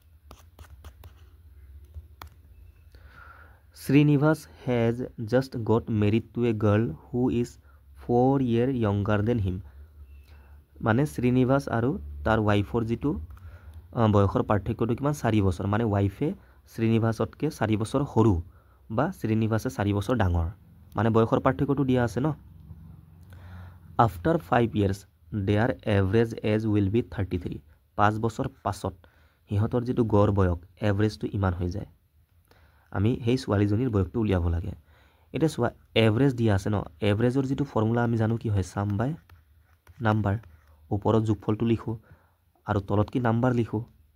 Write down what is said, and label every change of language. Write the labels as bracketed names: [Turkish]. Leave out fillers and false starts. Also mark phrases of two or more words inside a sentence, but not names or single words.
[English] Srinivas has just got married to a girl who is 4 years younger than him [Assamese] মানে শ্ৰীনিবাস আৰু তাৰ ওয়াইফৰ যিটো বয়সৰ পাৰ্থক্যটো কিমান 4 বছৰ মানে ওয়াইফে শ্ৰীনিবাসতকৈ 4 বছৰ সৰু বা শ্ৰীনিবাসে 4 বছৰ ডাঙৰ মানে বয়সৰ পাৰ্থক্যটো দিয়া আছে ন [English] after 5 years their average age will be 33 [Assamese] 5 বছৰ পাছত সিহঁতৰ যিটো গড় বয়স এভাৰেজটো ইমান হৈ যায় আমি সেই ছোৱালীজনীৰ বয়সটো উলিয়াব লাগে এটা সোৱা এভাৰেজ দিয়া আছে ন এভাৰেজৰ যিটো ফৰ্মুলা আমি জানো কি হয় [English] sum by number [Assamese] ওপৰত যোগফলটো লিখো আৰু তলত কি নাম্বাৰ লিখো হয়